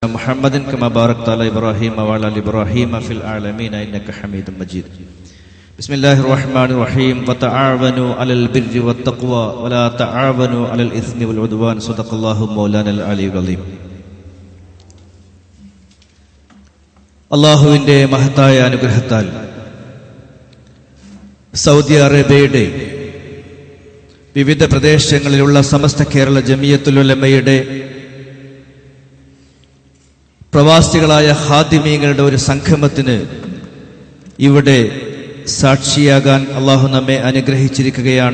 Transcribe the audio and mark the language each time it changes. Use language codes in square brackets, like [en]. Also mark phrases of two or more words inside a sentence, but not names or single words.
[ar] محمد كما باركت على إبراهيم وعلى آل إبراهيم في العالمين إنك حميد مجيد. بسم الله الرحمن الرحيم. وتعاونوا على البر والتقوى ولا تعاونوا على الإثم والعدوان. صدق الله مولانا العلي العظيم. [ml] അള്ളാഹുവിൻ്റെ മഹത്തായ അനുഗ്രഹത്താൽ സൗദി അറേബ്യയുടെ വിവിധ പ്രദേശങ്ങളിലുള്ള സമസ്ത കേരള ജമിയത്തുൽ ഉലമയുടെ പ്രവാസികളായ ഖാദിമീങ്ങളുടെ ഒരു സംഗമത്തിന് ഇവിടെ സാക്ഷിയാകാൻ അള്ളാഹു നമ്മെ അനുഗ്രഹിച്ചിരിക്കുകയാണ്.